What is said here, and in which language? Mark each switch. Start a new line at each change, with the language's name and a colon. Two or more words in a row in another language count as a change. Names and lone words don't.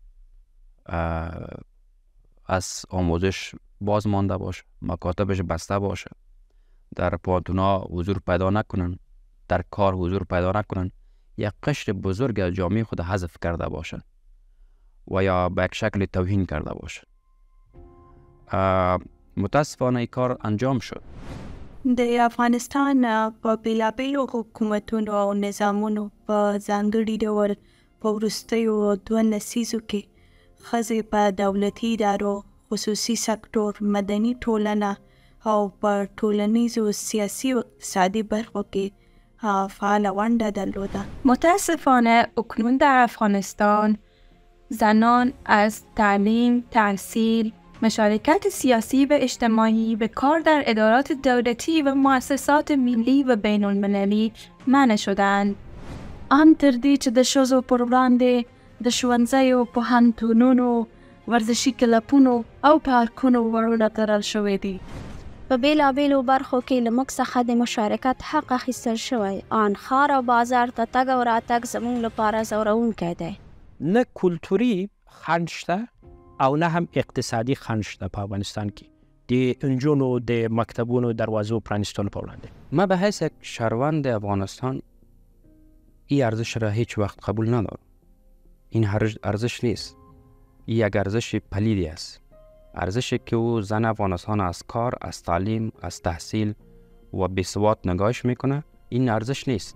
Persian: از آموزش باز مانده باشه، مکاتبش بسته باشه، در پانتونا حضور پیدا نکنن، در کار حضور پیدا نکنن، یک قشر بزرگ از جامعه خود حذف کرده باشن و یا به یک شکل توهین کرده باشن. متاسفانه این کار انجام شد.
Pashto: د افغانستان په بیلابیلو حکومتونو او نظامونو په ځانګړي ډول په وروستیو 2 لسیزو کې ښځې په دولتي ادارو، خصوصي سکتور، مدني ټولنه او په ټولنیزو سیاسي و اقتصادي برخو کې فعال ونډه درلوده.
Persian: متاسفانه اکنون در افغانستان زنان از تعلیم، تحصیل، مشارکت سیاسی و اجتماعی به کار در ادارات دولتی و مؤسسات ملی و بین المللی منع شدند.
Pashto: ان تر دې چې د ښځو پر وړاندې د ښوونځیو، پوهنتونونو، ورزشي کلبونو او پارکونو ورونه تړل شوي دي. په بیلابیلو برخو کې له موږ څخه د مشارکت حق اخیستل شوی. آن ښار او بازار ته تګ او راتګ زموږ لپاره ځورونکی دی. نه کلتوری خنډ شته او نه هم اقتصادي خنډ شته په افغانستان کې د نجونو د مکتبونو دروازو پرانیستلو په وړاندې.
Persian: ما به حیث یک شهروند افغانستان این ارزش را هیچ وقت قبول ندارم. این ارزش نیست. این یک ارزش پلیدی است. ارزشی که او زن افغانستان از کار، از تعلیم، از تحصیل و بیسواد نگاهش میکنه، این ارزش نیست.